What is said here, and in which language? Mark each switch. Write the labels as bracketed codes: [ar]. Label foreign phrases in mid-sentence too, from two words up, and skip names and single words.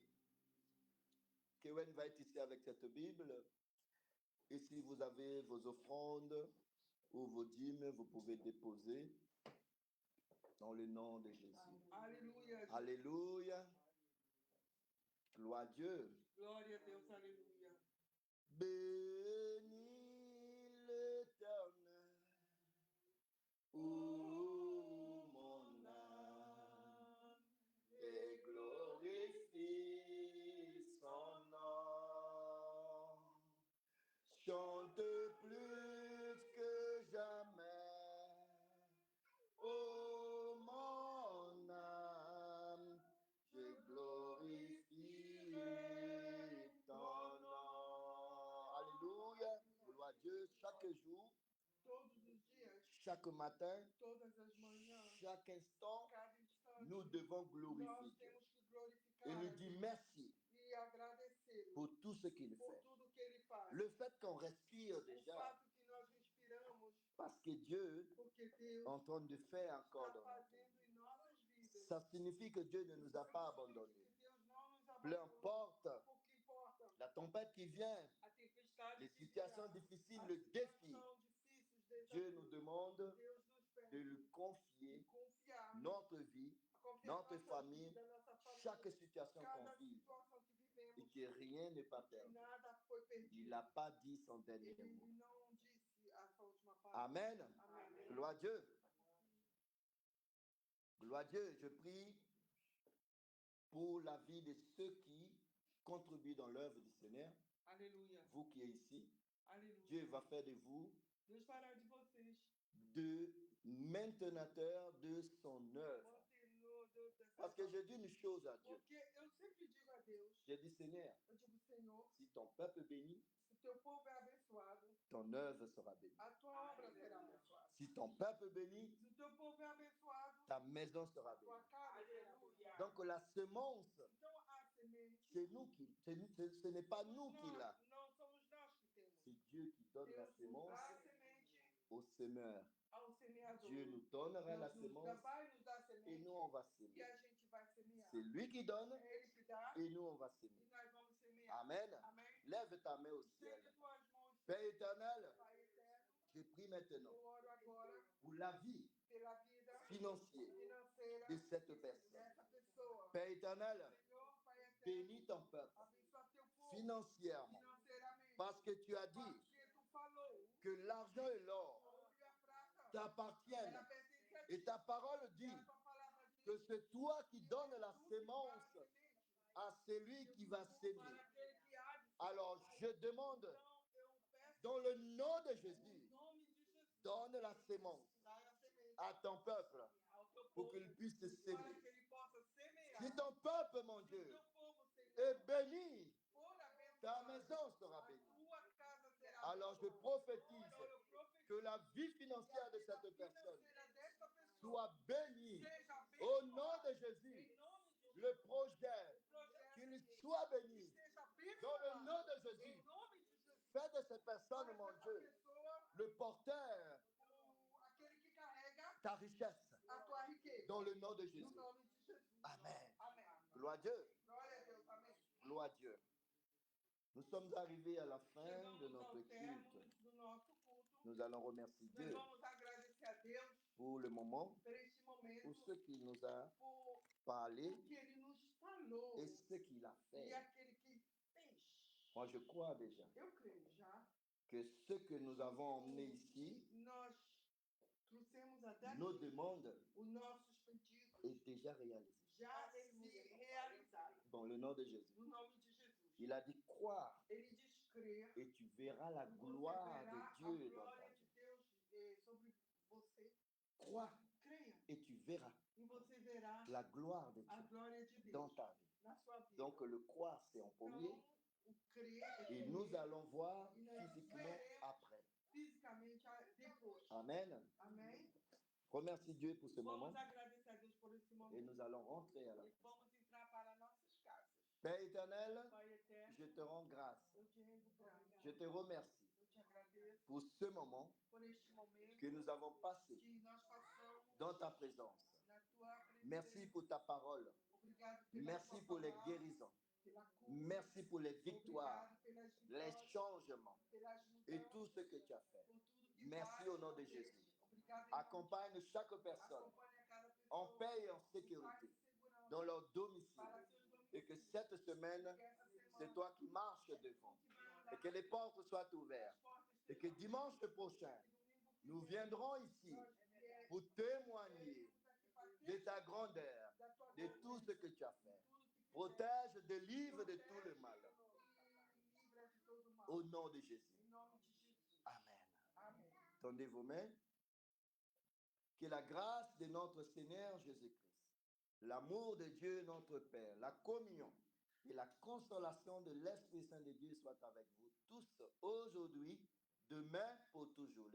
[fr] Kewan va être ici avec cette Bible. Et si vous avez vos offrandes ou vos dîmes, vous pouvez déposer dans le nom de Jésus. Alléluia. Alléluia. Gloire à Dieu. [pt] Glória a Deus, aleluia. [fr] Bénis l'Éternel, ô mon âme, et glorifie son nom. Chante plus que jamais, ô mon âme, je glorifie ton nom. Alléluia. Gloire à Dieu. Chaque jour, [pt] Todos os dias, [fr] chaque matin, [pt] todas as manhãs, [fr] chaque instant, [pt] cada instante, [fr] nous devons [pt] nós [fr] glorifier Dieu [pt] temos que glorificar [fr] et lui [pt] a [fr] dire [pt] Deus [fr] merci [pt] e agradecê-lo [fr] pour tout ce qu'il [pt] por [fr] fait. [pt] tudo que ele faz. [fr] Le fait qu'on respire [pt] O [fr] déjà, [pt] fato que nós respiramos, [fr] parce que Dieu [pt] porque [fr] est [pt] Deus [fr] en train de faire encore [pt] está [fr] dans notre vie. [pt] fazendo em nossas vidas. [fr] Ça signifie que Dieu ne nous a pas abandonnés. [pt] Que Deus não nos [fr] Peu [pt] abandonou. [fr] importe [pt] Pouco importa [fr] la tempête qui vient, [pt] a tempestade [fr] les [pt] que [fr] situations [pt] virá, [fr] difficiles, [pt] as [fr] le défi, [pt] situações difíceis, desafios. [fr] Dieu nous demande [pt] Deus nos [fr] de [pt] pede [fr] lui confier [pt] confiar, [fr] notre vie, [pt] confiar [fr] notre [pt] nossa [fr] famille, [pt] vida, nossa família, [fr] chaque situation qu'on [pt] cada [fr] vit, [pt] situação que [fr] et [pt] vivemos, [fr] que rien n'est pas [pt] que [fr] perdu. [pt] nada foi [fr] Il [pt] perdido. [fr] n'a pas dit son dernier [pt] Ele [fr] mot. [pt] não disse a essa última parte. [fr] Amen. [pt] Amém. [fr] Gloire à Dieu. Gloire à Dieu. Je prie pour la vie de ceux qui contribuent dans l'œuvre du Seigneur. [pt] Aleluia. [fr] Vous qui êtes ici, [pt] Aleluia. [fr] Dieu va faire de vous [pt] Deus fará de vocês [fr] de maintenateurs de son œuvre. [pt] mantenedor dessa [fr] Parce que je dis une chose à Dieu. [pt] Porque eu sempre digo a Deus, [fr] J'ai dit, Seigneur, [pt] eu digo, Senhor, [fr] si ton peuple bénit, [pt] se teu povo é abençoado, [fr] ton œuvre sera bénie. [pt] a tua obra será abençoada. [fr] Si ton peuple bénit, [pt] Se o teu povo é abençoado, [fr] ta maison sera bénie. [pt] tua casa será abençoada. [fr] Donc la semence, [pt] Então a semente, [fr] c'est nous qui, ce n'est pas nous qui l'a. [pt] não somos nós que temos. [fr] C'est Dieu qui donne la [pt] Deus [fr] semence [pt] dá a semente [fr] au semeur. [pt] ao semeador. [fr] Dieu nous donnera la [pt] Deus nos [fr] semence [pt] vai nos dar a [fr] et [pt] semente [fr] nous on va [pt] e [fr] semer. [pt] a gente vai semear. [fr] C'est lui qui donne [pt] É Ele que dá [fr] et nous on va [pt] e [fr] semer. [pt] nós vamos semear. [fr] Amen. [pt] Amém? [fr] Lève ta main au ciel. [pt] Estende tuas mãos, [fr] Père éternel, [pt] Pai eterno. [fr] je prie maintenant [pt] Eu oro agora [fr] pour la vie [pt] pela vida [fr] financière [pt] financeira [fr] de cette personne. [pt] dessa pessoa. [fr] Père éternel, [pt] Senhor, Pai eterno, [fr] bénis ton peuple [pt] abençoa teu povo [fr] financièrement. [pt] financeiramente. [fr] Parce que tu as dit [pt] Porque tu falou, [fr] que l'argent et l'or [pt] o ouro e a prata, [fr] t'appartiennent. [pt] ela pertence a [fr] Et [pt] ti. [fr] ta parole dit [pt] A tua palavra diz [fr] que c'est toi qui donnes la [pt] tu que dá a [fr] sémence [pt] semente [fr] à celui qui va [pt] para [fr] s'aimer. [pt] aquele que há de [fr] Alors je demande, [pt] Então eu peço [fr] dans le nom de [pt] em [fr] Jésus, [pt] nome de Jesus, [fr] donne la sémence [pt] dá a semente [fr] à ton peuple [pt] ao teu [fr] pour [pt] povo [fr] qu'il puisse [pt] para [fr] s'aimer. [pt] que ele possa semear. [fr] Si ton peuple, mon [pt] Se o [fr] Dieu, [pt] teu povo, [fr] est [pt] Senhor, [fr] béni, [pt] for [fr] ta [pt] abençoado, [fr] maison sera [pt] a [fr] bénie. [pt] tua casa será [fr] Alors je [pt] abençoada. [fr] prophétise [pt] Então eu profetizo [fr] que la vie [pt] que [fr] financière de [pt] a vida [fr] cette personne [pt] financeira desta pessoa [fr] soit bénie. [pt] seja [fr] Au nom [pt] abençoada. [fr] de Jésus, [pt] Em nome de Jesus, [fr] le projet, [pt] o projeto [fr] qu'il soit [pt] que [fr] béni. [pt] seja [fr] Dans le [pt] abençoado. [fr] nom de [pt] Em [fr] Jésus, [pt] nome de Jesus, [fr] fais de cette personne, [pt] para [fr] mon [pt] essa [fr] Dieu, [pt] pessoa, [fr] le porteur, [pt] aquele que carrega [fr] ta richesse. [pt] a tua riqueza. [fr] Dans le nom de [pt] No [fr] Jésus. [pt] nome de Jesus. [fr] Amen. [pt] Amém. [fr] Gloire à Dieu. [pt] Glória a Deus. Amém. [fr] Gloire à Dieu. Nous sommes arrivés à la fin de [pt] Chegamos [fr] notre [pt] ao término [fr] culte. [pt] do nosso culto. [fr] Nous allons remercier [pt] Nós [fr] Dieu [pt] vamos agradecer a Deus [fr] pour le moment, [pt] por este momento, [fr] pour ce qu'il nous a [pt] por [fr] parlé [pt] o que Ele nos falou [fr] et ce qu'il a [pt] e [fr] fait. [pt] aquele que fez. [fr] Moi, je crois déjà [pt] Eu creio já [fr] que ce que nous avons emmené ici, [pt] nós trouxemos até [fr] nos [pt] aqui [fr] demandes, [pt] os nossos pedidos [fr] est déjà réalisé. [pt] já se realizaram. [fr] Dans le nom de Jésus. [pt] No nome de Jesus. [fr] Il a dit croire [pt] Ele diz crer [fr] et tu verras la [pt] e você [fr] gloire [pt] verá [fr] de [pt] a [fr] Dieu dans ta [pt] glória [fr] vie. [pt] de Deus sobre você. [fr] Crois [pt] Creia [fr] et tu verras [pt] e você verá [fr] la gloire de [pt] a [fr] Dieu [pt] glória de Deus [fr] dans ta vie. [pt] na sua vida. [fr] Donc le croire, c'est en premier. [pt] Então, o crer é [fr] Et nous [pt] primeiro, [fr] allons voir [pt] e nós [fr] physiquement [pt] veremos [fr] après. [pt] fisicamente depois. [fr] Amen. [pt] Amém? [fr] Remercie Dieu pour ce moment [pt] Vamos agradecer a Deus por esse [fr] et [pt] momento. [fr] nous allons rentrer à la [pt] E [fr] fin. [pt] vamos entrar para nossas casas. [fr] Père éternel, [pt] Pai eterno, [fr] je te rends grâce. [pt] eu te rendo graças. [fr] Je te remercie [pt] Eu te agradeço [fr] pour ce moment [pt] por este momento [fr] que nous avons passé [pt] que nós passamos [fr] dans ta présence. [pt] na tua presença. [fr] Merci pour ta parole. [pt] Obrigado pela [fr] Merci [pt] tua [fr] pour les [pt] palavra, [fr] guérisons. [pt] pela cura. [fr] Merci pour les victoires, [pt] Obrigado pelas [fr] les [pt] vitórias, [fr] changements [pt] pelas [fr] et [pt] mudanças, [fr] tout ce que tu as fait. [pt] por tudo que [fr] Merci [pt] faz, [fr] au nom de [pt] Deus. [fr] Jésus. [pt] Obrigado em nome [fr] Accompagne chaque [pt] de- [fr] personne [pt] acompanhe a cada [fr] en [pt] pessoa [fr] paix et en [pt] em paz [fr] sécurité [pt] e segurança [fr] dans leur domicile. [pt] para seus domicílios. [fr] Et que cette semaine, [pt] Que essa semana [fr] c'est toi qui marches devant. [pt] tu vai andar, [fr] Et que les portes soient [pt] as [fr] ouvertes. [pt] portas [fr] Et que [pt] estejam [fr] dimanche [pt] abertas, [fr] prochain, [pt] que domingo que [fr] nous [pt] vem [fr] viendrons ici [pt] nós vier- [fr] pour témoigner [pt] veremos aqui para [fr] de ta [pt] testemunhar [fr] grandeur, [pt] da tua [fr] de [pt] glória, [fr] tout ce que tu as [pt] de [fr] fait. [pt] tudo que fizeste. [fr] Protège, délivre de tout le mal. [pt] E livra de todo mal. [fr] Au nom de Jésus. [pt] Em nome de Jesus. [fr] Amen. [pt] Amém. [fr] Tendez vos mains. Que la grâce de notre Seigneur Jésus-Christ, l'amour de Dieu notre Père, la communion et la consolation de l'Esprit Saint de Dieu soient avec vous tous aujourd'hui, demain, pour toujours.